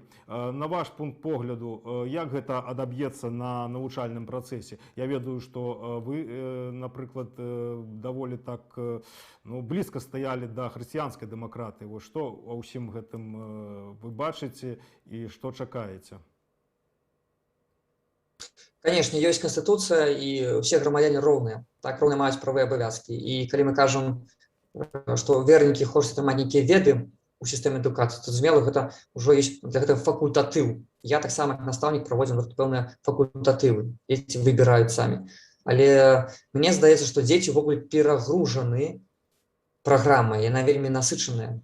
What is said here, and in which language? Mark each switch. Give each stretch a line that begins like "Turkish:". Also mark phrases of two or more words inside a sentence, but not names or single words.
Belarusian: На ваш пункт погляду, як гэта адаб'ецца на навучальным працэсе? Я ведаю, што вы, напрыклад, даволі так блізка стаялі да хрысціянскай дэмакратыі. Вось што ва ўсім гэтым вы бачыце і што чакаеце?
Russian: Конечно, есть Конституция, и все громадяне ровные.
Belarusian: Так роўныя маюць правы і абавязкі. І калі мы кажам, што вернікі хочуць атрымаць нейкія веды у сістэме адукацыі, то зразумела, гэта ўжо ёсць для гэтага факультатыў. Я таксама як настаўнік праводзім пэўныя факультатывы. Дзеці выбіраюць самі. Але мне здаецца, што дзеці ўвогуле перагружаны праграмай, яна вельмі насычаная.